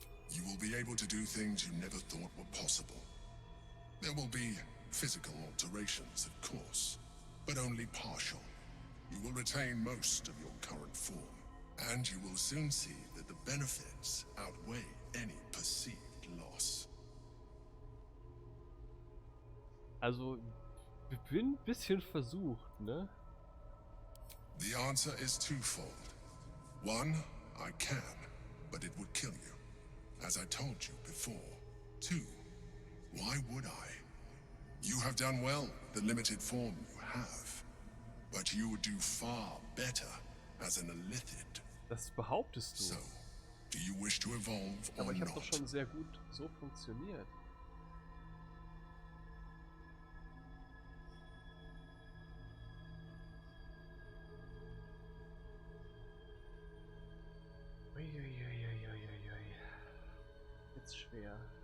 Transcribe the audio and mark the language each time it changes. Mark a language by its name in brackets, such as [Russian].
[English] You will be able to do things you never thought were possible. There will be physical alterations, of course, but only partial. You will retain most of your current form, and you will soon see that the benefits outweigh any perceived loss. [German] Also, ich bin ein bisschen versucht, ne? [English] The answer is twofold. One, I can, but it would kill you, as I told you before. Two, why would I? You have done well with the limited form you have, but you would do far better as an Illithid. [German] Das behauptest du. [English] So, do you wish to evolve or [German] Aber ich habe [English] not? [German] doch schon sehr gut so funktioniert. Uiuiuiuiuiui. Jetzt schwer.